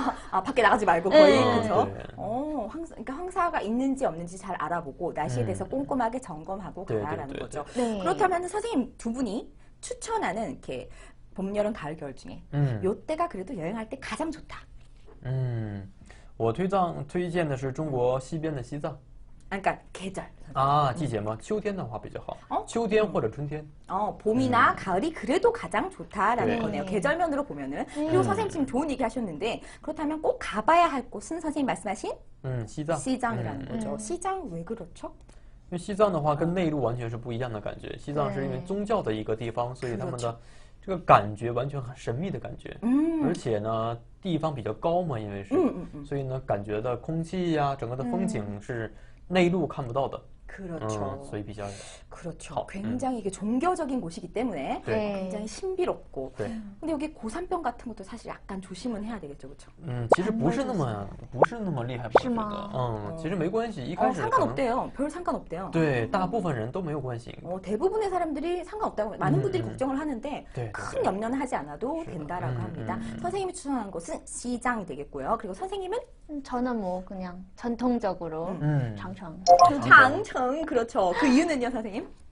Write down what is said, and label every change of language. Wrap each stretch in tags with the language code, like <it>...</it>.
<ko>밖에 나가지 말고 거의 그렇죠. 그러니까 황사가 있는지 없는지 잘 알아보고 날씨에 대해서 꼼꼼하게 점검하고 가라라는 거죠. 그렇다면 선생님 두 분이 추천하는 이렇게 봄, 여름, 가을, 겨울 중에 요때가 그래도 여행할 때 가장 좋다.</ko> <zh>我推荐的是中国西边的西藏.</zh> <ko>그러니까 계절.</ko> <zh>季节吗？秋天的话比较好.秋天或者春天.</zh> <ko>봄이나 가을이 그래도 가장 좋다라는 거네요. 계절면으로 보면은. 그리고 선생님 지금 좋은 얘기 하셨는데 그렇다면 꼭 가봐야 할 곳은 선생님 말씀하신 시장이라는 거죠. 시장 왜 그렇죠?</ko> <zh>因为西藏的话跟内陆完全是不一样的感觉。西藏是因为宗教的一个地方，所以他们的这个感觉完全很神秘的感觉。而且呢，地方比较高嘛，因为是，所以呢，感觉的空气呀，整个的风景是内陆看不到的。</zh> <ko>그렇죠.</ko> <zh>所以比较</zh> <ko>그렇죠. 굉장히 이게 종교적인 곳이기 때문에 굉장히 신비롭고. 근데 여기 고산병 같은 것도 사실 약간 조심은 해야 되겠죠, 그렇죠?</ko> <zh>其实不是那么厉害吧？我觉得，其实没关系。一开始</zh> <ko>상관없대요. 별 상관없대요.</ko> <zh>对，大部分人都没有关系。</zh> <ko>대부분의 사람들이 상관없다고 많은 분들이 걱정을 하는데 큰 염려는 하지 않아도 된다라고 합니다. 선생님이 추천한 곳은 시장이 되겠고요. 그리고 선생님은 저는 뭐 그냥 전통적으로 장청. 장청 그렇죠. 그 이유는요, 선생님?</ko>